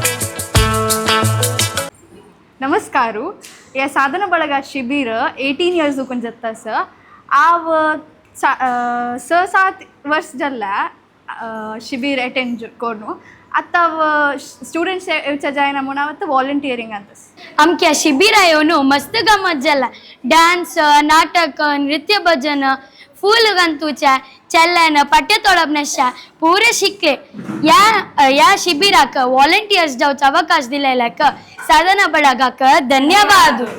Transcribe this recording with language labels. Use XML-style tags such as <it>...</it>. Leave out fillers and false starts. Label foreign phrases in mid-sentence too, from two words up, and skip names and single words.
<kok>ನಮಸ್ಕಾರು ಯಾ ಸಾಧನ ಬಳಗ ಶಿಬಿರ 18 ಇಯರ್ಸ್ ಕುಂಜತ್ತಸ ಆವ್ 6-7 ವರ್ಷ ಜಲ್ಲ ಶಿಬಿರ ಅಟೆಂಡ್ कोरनु आता स्टुडंट्स येवच्या जायना म्हणून आता वॉलंटियरिंग अंतस आमच्या शिबिर येवन मस्त गमत जाला डान्स नाटक नृत्य भजन फूल गंतूच्या चलन पट्टे तोडपण्याशा पुरे शिकले या शिबिराक वॉलंटियर्स जावचा अवकाश दिलेल्याक साधना बळगाक धन्यवाद.</kok>